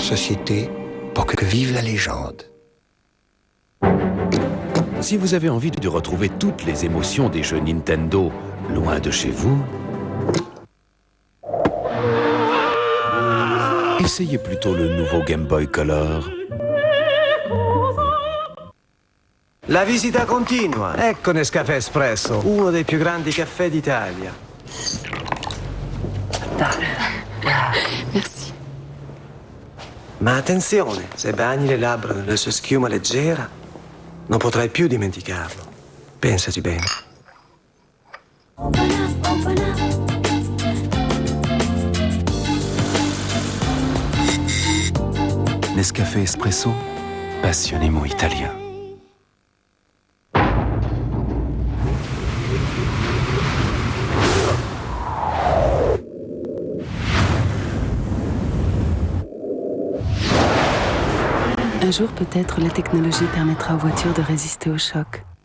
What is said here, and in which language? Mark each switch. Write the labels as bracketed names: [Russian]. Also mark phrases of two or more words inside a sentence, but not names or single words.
[French] Roquefort Société, pour que vive la légende. Si vous avez envie de retrouver toutes les émotions des jeux Nintendo loin de chez vous, essayez plutôt le nouveau Game Boy Color. [Italian] La visita continua. Ecco Nescafè Espresso, uno dei più grandi caffè d'Italia. [French] Merci. [Italian] Ma attenzione, se bagni le labbra nella sua schiuma leggera, non potrai più dimenticarlo. Pensaci bene. Nescafé Espresso, [French] passionnément italien. Un jour, peut-être, la technologie permettra aux voitures de résister au choc.